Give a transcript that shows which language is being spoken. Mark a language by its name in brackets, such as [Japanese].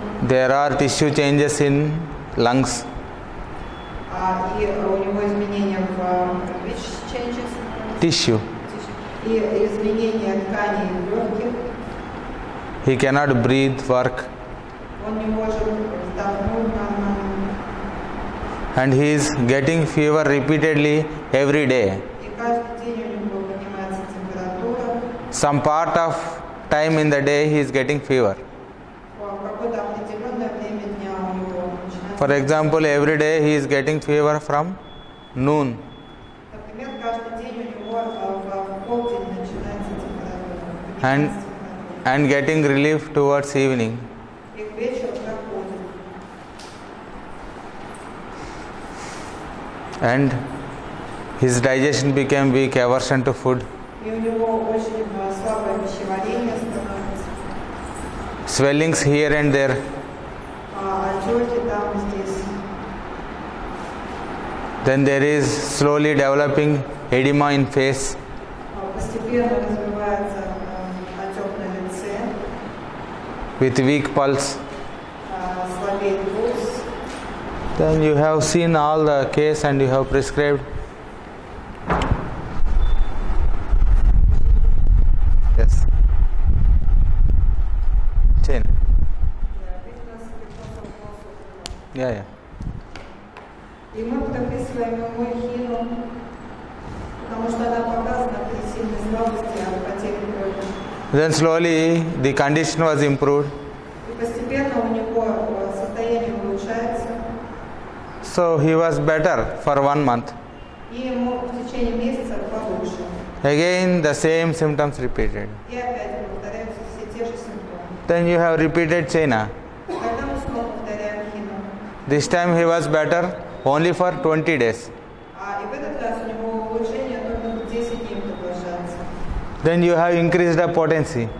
[English] There are tissue changes in lungs, [Russian] и у него изменения в [English] which changes? tissue. [Russian] И изменения тканей легких, [English] He cannot breathe, work, [Russian] он не может вздохнуть нормально, [English] and he is getting fever repeatedly every day. [Russian] и каждый день у него поднимается температура, [English] Some part of time in the day he is getting fever. [Russian] в какое-то определенное время дня у него начинается. [English] For example, every day he is getting fever from noon, [Russian] Например, каждый день у него в полдень начинается температура, [English] and [Russian] поднимается температура, [English] and getting relief towards evening. [Russian] и к вечеру проходит. [English] And his digestion became weak, aversion to food, [Russian] И у него очень слабое пищеварение становится, [English] swellings here and there, [Russian] отеки там и здесь. [English] then there is slowly developing edema in face, [Russian] Постепенно развивается отек на лице, [English] with weak pulse. [Russian] слабеет пульс. [English] Then you have seen all the case and you have prescribed. Yes. Chain. Yeah. [Russian] И мы прописываем ему эхину, потому что она показана при сильной слабости от потери крови. [English] Then slowly the condition was improved. [Russian] И постепенно у него состояние улучшается, [English] So he was better for 1 month. [Russian] и ему в течение месяца получше. [English] Again the same symptoms repeated. [Russian] И опять повторяются все те же симптомы. [English] Then you have repeated China. [Russian] Когда мы снова повторяем хину, [English] This time he was better only for 20 days. [Russian] и в этот раз у него улучшение только 10 дней продолжается. [English] Then you have increased the potency.